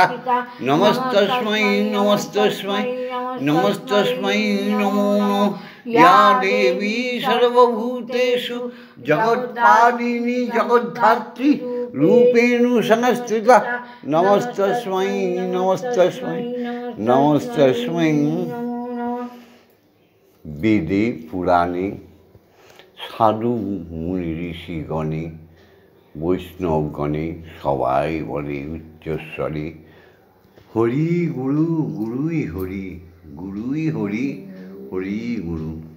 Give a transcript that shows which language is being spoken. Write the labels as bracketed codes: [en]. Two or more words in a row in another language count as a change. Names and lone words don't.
[sa] नमस्तस्मै नमस्तस्मै नमस्तस्मै नमो नमः। या देवी सर्वभूतेषु जगत्पालिनी जगद्धात्री रूपेण संस्थिता। नमस्तस्मै नमस्तस्मै नमस्तस्मै। [bn] বেদে পুরাণে সাধু মুনি ঋষিগণে বৈষ্ণবগণে সবাই বলে উচ্চস্বরে, হরি গুরু গুরুই হরি, গুরুই হরি, হরি গুরু।